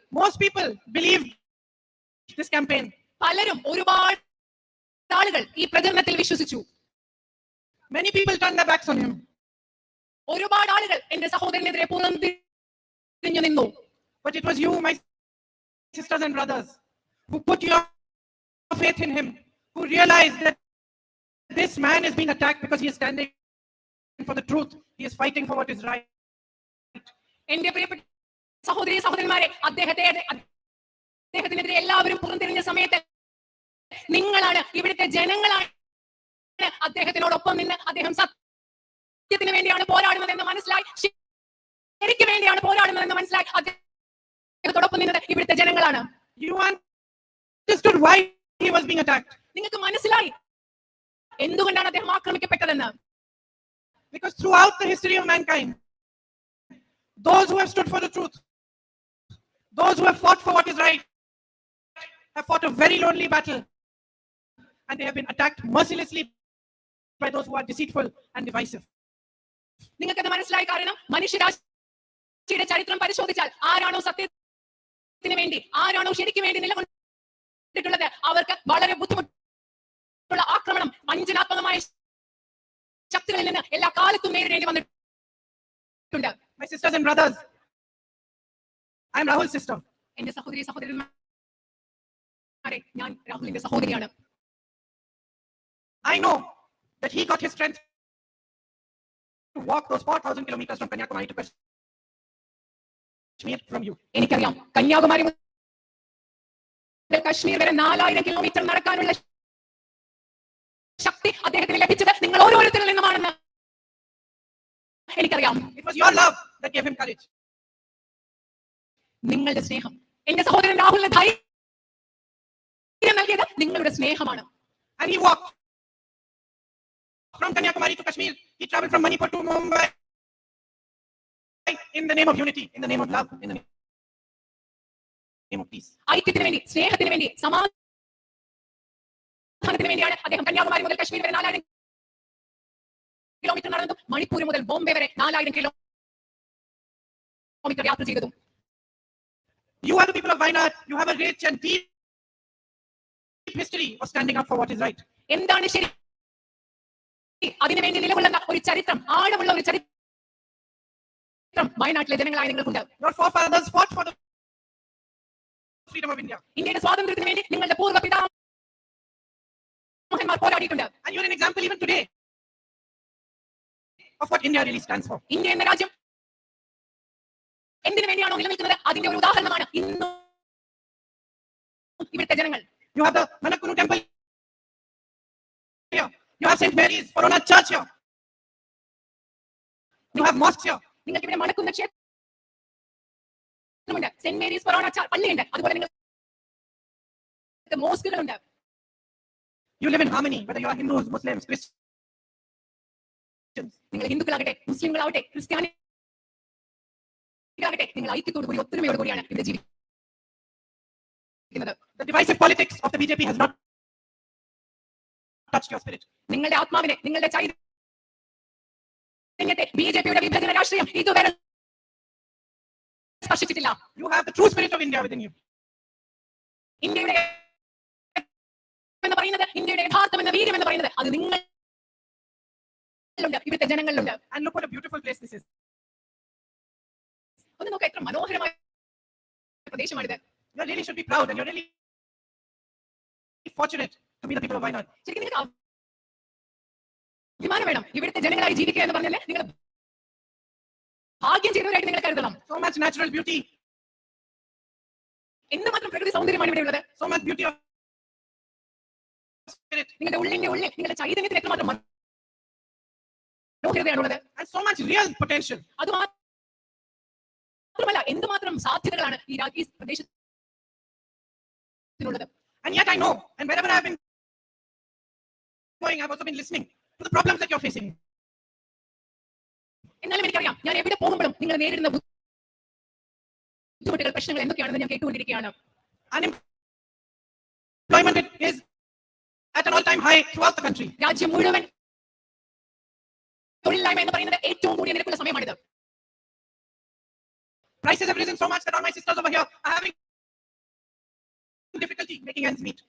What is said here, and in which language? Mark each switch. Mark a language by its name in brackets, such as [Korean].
[English] Most people believe this campaign. [Malayalam] പലരും, ഒരുപാട് ആളുകൾ ഈ പ്രചരണത്തിൽ വിശ്വസിച്ചു. [English] Many people turned their backs on him. [Malayalam] ഒരുപാട് ആളുകൾ എന്റെ സഹോദരനെതിരെ പുറംതിരിഞ്ഞു നിന്നു. [English] But it was you, my sisters and brothers, who put your faith in him, who realized that this man is being attacked because he is standing for the truth. He is fighting for what is right. [Malayalam] എന്റെ പ്രിയപ്പെട്ട സഹോദരി സഹോദരന്മാരെ, അദ്ദേഹത്തിനെതിരെ എല്ലാവരും പുറംതിരിഞ്ഞ സമയത്ത് നിങ്ങളാണ്, ഇവിടുത്തെ ജനങ്ങളാണ് അദ്ദേഹത്തിനോടൊപ്പം നിന്ന് അദ്ദേഹം സത്യത്തിന് വേണ്ടിയാണ് പോരാടുന്നതെന്ന് മനസ്സിലായി, ശരിക്ക് വേണ്ടിയാണ് പോരാടുന്നതെന്ന് മനസ്സിലായി അദ്ദേഹത്തോടൊപ്പം നിന്നത് ഇവിടുത്തെ ജനങ്ങളാണ്. [English] You understood why he was being attacked. [Malayalam] നിങ്ങൾക്ക് മനസ്സിലായി എന്തുകൊണ്ടാണ് അദ്ദേഹം ആക്രമിക്കപ്പെട്ടതെന്ന്. [English] Because throughout the history of mankind, those who have stood for the truth, those who have fought for what is right, have fought a very lonely battle, and they have been attacked mercilessly by those who are deceitful and divisive. [Malayalam] നിങ്ങൾക്കത് മനസ്സിലായി, കാരണം മനുഷ്യരാശിയുടെ ചരിത്രം പരിശോധിച്ചാൽ ആരാണോ സത്യത്തിന് വേണ്ടി, ആരാണോ ശരിക്ക് വേണ്ടി നിലകൊണ്ടിട്ടുള്ളത്, അവർക്ക് വളരെ ബുദ്ധിമുട്ടുള്ള ആക്രമണം വഞ്ചനാത്മകമായ ശക്തികളിൽ നിന്ന് എല്ലാ കാലത്തും നേരിടേണ്ടി വന്നിട്ടുണ്ട്. [English] My sisters and brothers, I am Rahul's sister. [Malayalam] എന്റെ സഹോദരി സഹോദരന്മാരെ, ഞാൻ രാഹുലിന്റെ സഹോദരിയാണ്. [English] I know that he got his strength to walk those 4,000 kilometers from Kanyakumari to Kashmir from you. [Malayalam] എനിക്കറിയാം, കന്യാകുമാരി മുതൽ കശ്മീർ വരെ 4,000 കിലോമീറ്റർ നടക്കാനുള്ള ശക്തി അദ്ദേഹത്തിന് ലഭിച്ചത് നിങ്ങൾ ഓരോരുത്തരിൽ നിന്നുമാണെന്ന് എനിക്കറിയാം. [English] It was your love that gave him courage. [Malayalam] നിങ്ങളുടെ സ്നേഹം, എന്റെ സഹോദരൻ രാഹുലിന് ധൈര്യം നൽകിയത് നിങ്ങളുടെ സ്നേഹമാണ്. [English] And he walked from Kanyakumari to Kashmir. He traveled from Manipur to Mumbai in the name of unity, in the name of love, in the name of peace. [Malayalam] ഐക്യത്തിന് വേണ്ടി, സ്നേഹത്തിന് വേണ്ടി, സമാധാനത്തിന് വേണ്ടിയാണ് അദ്ദേഹം കന്യാകുമാരി മുതൽ കശ്മീർ വരെ 4000 കിലോമീറ്റർ നടന്നതും മണിപ്പൂർ മുതൽ ബോംബെ വരെ 4000 കിലോമീറ്റർ യാത്ര ചെയ്തതും. [English] You are the people of Wayanad. You have a rich and deep history of standing up for what is right. [Malayalam] എന്താണ് ശരി, അതിനുവേണ്ടി നിലകൊള്ളുന്ന ഒരു ചരിത്രം, ആഴമുള്ള ഒരു ചരിത്രം വയനാട്ടിലെ ജനങ്ങളായ നിങ്ങൾക്കുണ്ട്. [English] Your forefathers fought for the freedom of India. [Malayalam] ഇന്ത്യയുടെ സ്വാതന്ത്ര്യത്തിന് വേണ്ടി നിങ്ങളുടെ പൂർവ്വ പിതാമഹന്മാർ പോരാടിയിട്ടുണ്ട്. [English] And you're an example even today of what India really stands for. [Malayalam] India എന്ന രാജ്യം എന്തിനു വേണ്ടിയാണോ നിലനിൽക്കുന്നത് അതിന്റെ ഒരു ഉദാഹരണമാണ് ഇന്നും ഇവിടുത്തെ ജനങ്ങൾ. [English] You have the Manakuru temple here. You have St. Mary's Corona Church here. You have mosques here. [Malayalam] നിങ്ങൾക്ക് ഇവിടെ മണക്കുന്ന ക്ഷേത്രമുണ്ട്, സെന്റ് മേരീസ് ഫൊറോന പള്ളിയുണ്ട്, അതുപോലെ നിങ്ങൾക്ക് മോസ്കുകളുണ്ട്. [English] You live in harmony, whether you are Hindus, Muslims, Christians. [Malayalam] നിങ്ങൾ ഹിന്ദുക്കളാകട്ടെ, മുസ്ലിങ്ങളാവട്ടെ, ക്രിസ്ത്യാനികളാകട്ടെ, നിങ്ങൾ ഐക്യത്തോടു കൂടി ഒത്തൊരുമയോട് കൂടിയാണ് ഇവിടെ ജീവിക്കുന്നത്. [English] The divisive politics of the BJP has not touched your spirit. [Malayalam] നിങ്ങളുടെ ആത്മാവിനെ, നിങ്ങളുടെ ചൈതന്യത്തെ ബിജെപിയുടെ വിഭജന രാഷ്ട്രീയം ഇതുവരെ സ്പർശിച്ചിട്ടില്ല. [English] You have the true spirit of India within you. [Malayalam] ഇന്ത്യയുടെ എന്ന് പറയുന്നത്, ഇന്ത്യയുടെ യഥാർത്ഥം എന്ന വീര്യം എന്ന് പറയുന്നത് അത് നിങ്ങളുണ്ട്, ഇവിടുത്തെ ജനങ്ങളിലുണ്ട്. [English] And look what a beautiful place this is. [Malayalam] ഒന്ന് നോക്കാം, എത്ര മനോഹരമായ പ്രദേശമാണിത്. [English] You really should be proud, and you're really fortunate to be the people of Wayanad. [Malayalam] ശരിക്കും നിങ്ങൾക്ക് അഭിമാനം വേണം. ഇവിടുത്തെ ജനങ്ങളായി ജീവിക്കുക എന്ന് പറഞ്ഞാൽ നിങ്ങൾ ഭാഗ്യം ചെയ്തവരായിട്ട് നിങ്ങൾ കരുതണം. [English] So much natural beauty, [Malayalam] എന്തുമാത്രം പ്രകൃതി സൗന്ദര്യമാണ് ഇവിടെ ഉള്ളത്. [English] so much beauty of spirit, [Malayalam] നിങ്ങളുടെ ഉള്ളിന്റെ ഉള്ളിൽ നിങ്ങളുടെ ചൈതന്യത്തിന് എത്രമാത്രം മനോഹരതയാണുള്ളത്. [English] and so much real potential. [Malayalam] അതുമാത്രമല്ല, എന്തുമാത്രം സാധ്യതകളാണ് ഈ പ്രദേശത്തിനുള്ളത്. [English] And yet I know, and wherever I've been going, I've also been listening to the problems that you're facing. [Malayalam] എന്നാലും എനിക്കറിയാം, ഞാൻ എവിടെ പോകുമ്പോഴും നിങ്ങൾ നേരിടുന്ന ബുദ്ധിമുട്ടുകൾ, പ്രശ്നങ്ങൾ എന്തൊക്കെയാണെന്ന് ഞാൻ കേട്ടുകൊണ്ടിരിക്കുകയാണ്. [English] Unemployment is at an all-time high throughout the country. [Malayalam] രാജ്യം മുഴുവൻ തൊഴിലില്ലായ്മ എന്ന് പറയുന്നത് ഏറ്റവും കൂടിയ നിരക്കുള്ള സമയമാണിത്. [English] Prices have risen so much that all my sisters over here are having difficulty making ends meet.